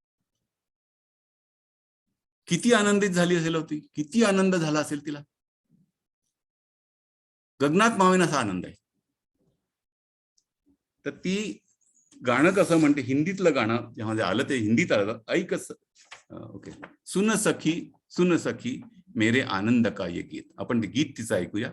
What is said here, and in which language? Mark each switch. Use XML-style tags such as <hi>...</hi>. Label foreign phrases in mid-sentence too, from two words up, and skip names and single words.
<mr>किती आनंदित झाली असेल होती, किती आनंद झाला असेल तिला. गगनात मावेन असा आनंद आहे. तर ती गाणं कसं म्हणते, हिंदीतलं गाणं जेव्हा आलं ते हिंदीत आलं, ऐक ओके,</mr> <hi>सुन सखी मेरे आनंद का ये गीत.</hi> <mr>आपण ते गीत तिचं ऐकूया.</mr>